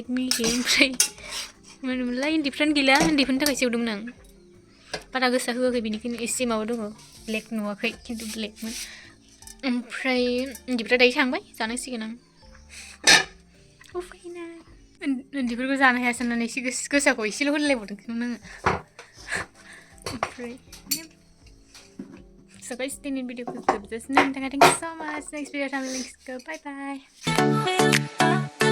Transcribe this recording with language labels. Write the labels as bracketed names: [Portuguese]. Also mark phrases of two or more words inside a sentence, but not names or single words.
[Bodo] मिल्कि ओमफ्राय मोनोमोनलाय उन्दैफ्रानो गैला उन्दैफोरनि थाखायसो एवदोंमोन आं बारा गोसा होआखै बेनिखायनो एसे माबा दङ ब्लेक नुवाखै खिन्थु ब्लेकमोन ओमफ्राय उन्दैफ्रा दायो थांबाय जानांसिगोन आं उफायना उन्दैफोरखौ जानो हाया साननानै एसे गोसाखौ एसेल' होलायबावदोंमोन आङो ओमफ्राय [English] So guys, stay in video for this. Thank you so much. Next video, bye bye.